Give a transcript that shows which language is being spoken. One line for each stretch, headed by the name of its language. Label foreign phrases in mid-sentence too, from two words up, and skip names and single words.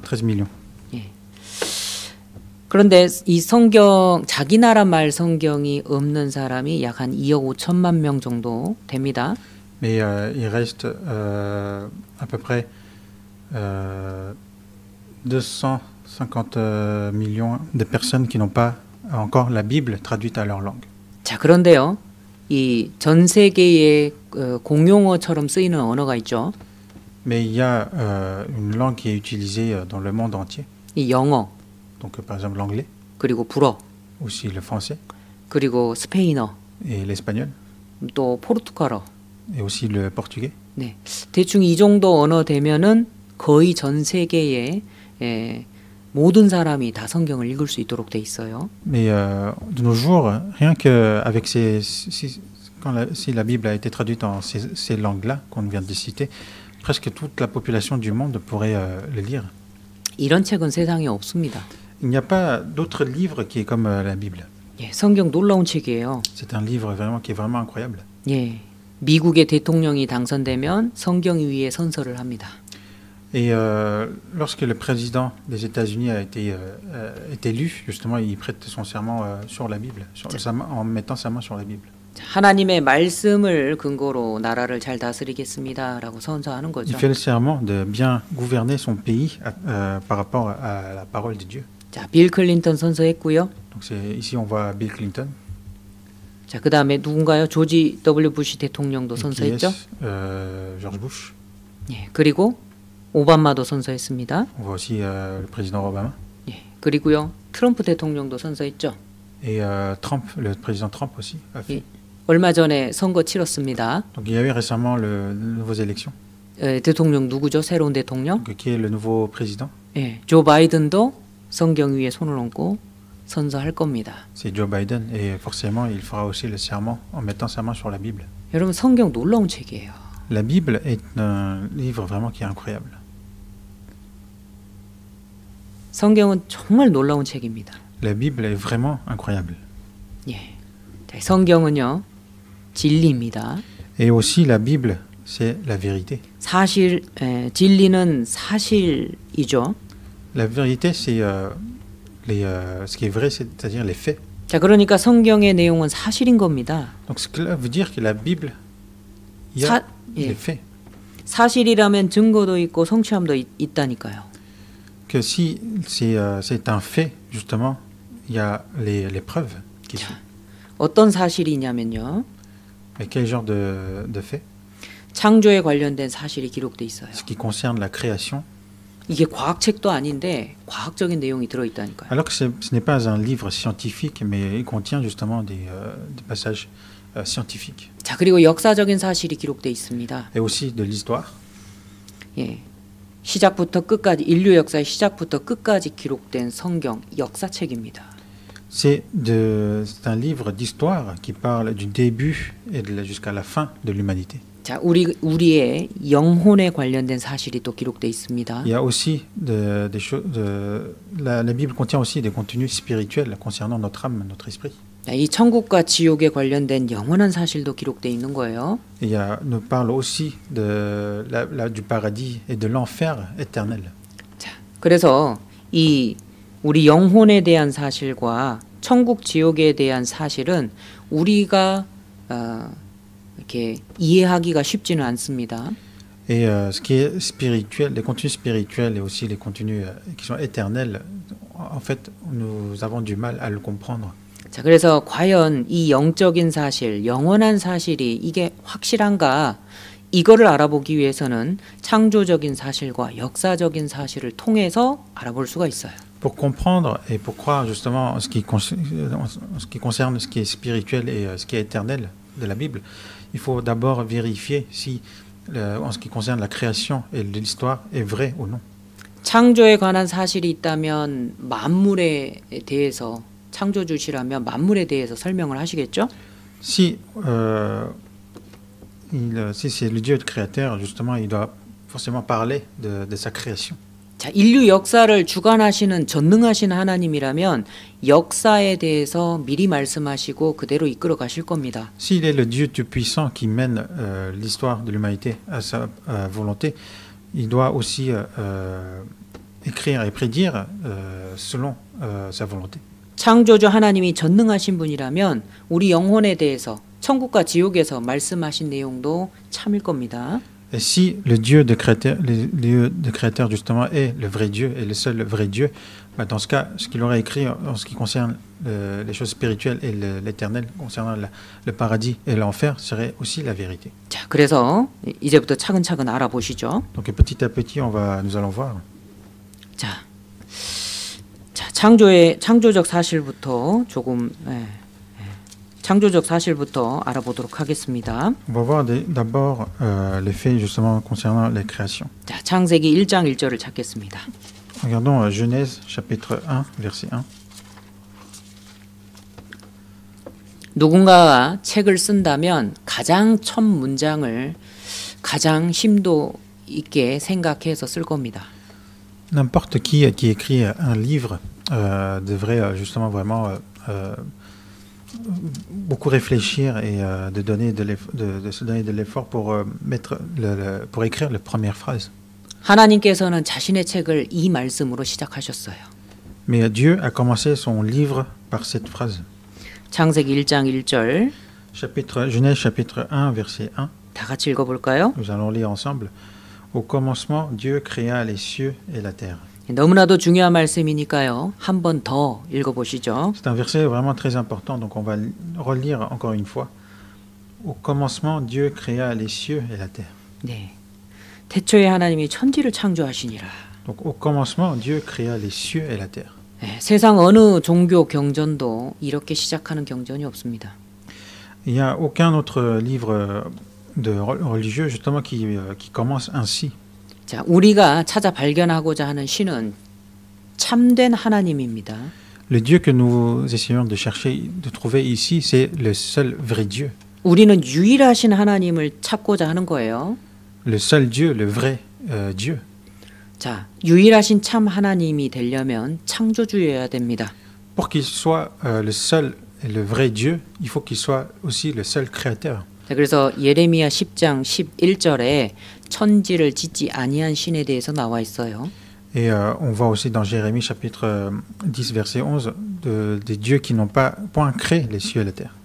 French: 793 millions.
Korean: 예. 그런데 이 성경 자기 나라 말 성경이 없는 사람이 약 한 2억 5천만 명 정도 됩니다.
French: Mais il reste à peu près 250 millions de personnes qui n'ont pas encore la Bible traduite à leur langue.
Korean: 자, 그런데요. 이 전 세계의 공용어처럼 쓰이는 언어가 있죠.
French: Mais il y a une langue qui est utilisée dans le monde entier.
Korean: 이 영어,
French: Donc par exemple l'anglais,
Korean: 그리고 불어.
French: aussi le français.
Korean: 그리고 스페인어,
French: et l'espagnol,
Korean: 또 포르투갈어.
French: et aussi le portugais.
Korean: 네, 대충 이 정도 언어 되면은 거의 전 세계의 모든 사람이 다 성경을 읽을 수 있도록 돼 있어요.
French: Mais de nos jours, rien qu'avec si la Bible a été traduite en ces langues-là qu'on vient de citer, presque toute la population du monde pourrait le lire.
Korean: 이런 책은 세상에 없습니다.
French: Il n'y a pas d'autre livre qui est comme la Bible.
Korean: 예, 성경 놀라운 책이에요.
French: C'est un livre vraiment qui est vraiment incroyable.
Korean: 예, 미국의 대통령이 당선되면 성경 위에 선서를 합니다.
French: Et lorsque le président des États-Unis est élu, justement, il prête son serment sur la Bible, en mettant sa main sur la Bible.
Korean: 하나님의 말씀을 근거로 나라를 잘 다스리겠습니다라고 선서하는
French: Il
Korean: 거죠.
French: fait le serment de bien gouverner son pays par rapport à la parole de Dieu.
Korean: 자, 빌 클린턴 선서했고요.
French: Donc ici on voit Bill Clinton.
Korean: 자, 그다음에 누군가요? 조지 W 부시 대통령도
French: Qui
Korean: 선서했죠.
French: est George Bush.
Korean: 예, 그리고 오바마도 선서했습니다.
French: On voit aussi le président Obama.
Korean: 예, 그리고요 트럼프 대통령도 선서했죠.
French: Et Trump, le président Trump aussi a fait.
Korean: 예, 얼마 전에 선거 치렀습니다.
French: Donc il y a eu récemment les nouvelles élections.
Korean: 대통령 누구죠? 새로운 대통령?
French: Donc, qui est le nouveau président?
Korean: 예, 조 바이든도 성경 위에 손을 얹고 선서할 겁니다.
French: C'est Joe Biden et forcément il fera aussi le serment en mettant sa main sur la Bible.
Korean: 여러분 성경 놀라운 책이에요.
French: La Bible est un livre vraiment qui est incroyable.
Korean: 성경은 정말 놀라운 책입니다.
French: La Bible est vraiment incroyable.
Korean: 예, 자, 성경은요 진리입니다.
French: Et aussi la Bible, c'est la vérité.
Korean: 사실, 진리는 사실이죠.
French: La vérité, c'est ce qui est vrai, c'est-à-dire les faits.
Korean: 자, 그러니까 성경의 내용은 사실인 겁니다.
French: Donc cela veut dire que la Bible, il y a les faits.
Korean: 사실이라면 증거도 있고 성취함도 있다니까요.
French: Que si c'est un fait, justement, il y a les preuves qui sont.
Korean: 어떤 사실이냐면요.
French: Mais quel genre de fait?
Korean: 창조에 관련된 사실이 기록돼 있어요.
French: Ce qui concerne la création.
Korean: 이게 과학책도 아닌데 과학적인 내용이 들어있다니까요.
French: Alors que ce n'est pas un livre scientifique, mais il contient justement des passages scientifiques.
Korean: 자, 그리고 역사적인 사실이 기록돼 있습니다.
French: Et aussi de l'histoire.
Korean: 예, 시작부터 끝까지 인류 역사의 시작부터 끝까지 기록된 성경 역사책입니다.
French: C'est un livre d'histoire qui parle du début et jusqu'à la fin de l'humanité.
Korean: 자, 우리의 영혼에 관련된 사실이 또 기록돼 있습니다.
French: Il y a aussi des choses. La Bible contient aussi des contenus spirituels concernant notre âme, notre esprit.
Korean: 자, 이 천국과 지옥에 관련된 영원한 사실도 기록돼 있는 거예요.
French: Il nous parle aussi du paradis et de l'enfer éternel.
Korean: 자, 그래서 이 우리 영혼에 대한 사실과 천국 지옥에 대한 사실은 우리가 이렇게 이해하기가 쉽지는 않습니다.
French: Et ce qui est spirituel, les contenus spirituels et aussi les contenus qui sont éternels, en fait, nous avons du mal à le comprendre.
Korean: 자, 그래서 과연 이 영적인 사실, 영원한 사실이 이게 확실한가? 이거를 알아보기 위해서는 창조적인 사실과 역사적인 사실을 통해서 알아볼 수가 있어요.
French: Pour comprendre et pour croire justement en ce qui concerne ce qui est spirituel et ce qui est éternel de la Bible, il faut d'abord vérifier si, en ce qui concerne la création et l'histoire, est vrai ou non.
Korean: 창조에 관한 사실이 있다면 만물에 대해서 창조주시라면 만물에 대해서 설명을 하시겠죠?
French: Si c'est le Dieu créateur, justement, il doit forcément parler de sa création.
Korean: 자, 인류 역사를 주관하시는 전능하신 하나님이라면 역사에 대해서 미리 말씀하시고 그대로 이끌어 가실 겁니다.
French: S'il est le Dieu tout-puissant qui mène l'histoire de l'humanité à sa volonté, il doit aussi écrire et prédire selon sa volonté.
Korean: 창조주 하나님이 전능하신 분이라면 우리 영혼에 대해서 천국과 지옥에서 말씀하신 내용도 참일 겁니다.
French: Et si le Dieu de créateur justement est le vrai Dieu et le seul vrai Dieu, bah dans ce cas, ce qu'il aurait écrit en ce qui concerne les choses spirituelles et l'éternel, concernant le paradis et l'enfer, serait aussi la vérité.
Korean: 자, 그래서 이제부터 차근차근 알아보시죠.
French: Donc petit à petit, nous allons voir.
Korean: 자, 창조적 사실부터 조금 창조적 사실부터 알아보도록 하겠습니다.
French: On va voir d'abord les faits justement concernant les créations.
Korean: 자, 창세기 1장 1절을 찾겠습니다.
French: Regardons Genèse chapitre 1 verset 1.
Korean: 누군가가 책을 쓴다면 가장 첫 문장을 가장 심도 있게 생각해서 쓸 겁니다.
French: N'importe qui écrit un livre devrait justement vraiment beaucoup réfléchir et de se donner de l'effort pour pour écrire les premières phrases.
Korean: 하나님께서는 자신의 책을 이 말씀으로 시작하셨어요.
French: Mais Dieu a commencé son livre par cette phrase.
Korean: 창세기 1장 1절
French: Genèse chapitre 1 verset 1.
Korean: 다 같이 읽어볼까요?
French: Nous allons lire ensemble. Au commencement, Dieu créa les cieux et la terre.
Korean: 너무나도 중요한 말씀이니까요. 한 번 더 읽어보시죠.
French: C'est un verset vraiment très important, donc on va relire encore une fois. Au commencement, Dieu créa les cieux et la terre.
Korean: 네, 태초에 하나님이 천지를 창조하시니라.
French: Donc au commencement, Dieu créa les cieux et la terre.
Korean: 네, 세상 어느 종교 경전도 이렇게 시작하는 경전이 없습니다.
French: Il n'y a aucun autre livre de religieux justement qui commence ainsi.
Korean: 자, 우리가 찾아 발견하고자 하는 신은 참된 하나님입니다.
French: Le Dieu que nous essayons de chercher, de trouver ici, c'est le seul vrai Dieu.
Korean: 우리는 유일하신 하나님을 찾고자 하는 거예요.
French: Le seul Dieu, le vrai Dieu.
Korean: 자, 유일하신 참 하나님이 되려면 창조주여야 됩니다.
French: Pour qu'il soit le seul et le vrai Dieu, il faut qu'il soit aussi le seul créateur.
Korean: 자, 그래서 예레미야 10장 11절에 천지를 짓지 아니한 신에 대해서 나와 있어요.
French: Et on voit aussi dans Jérémie chapitre 10 verset 11 des dieux qui n'ont pas point créé les cieux et la terre.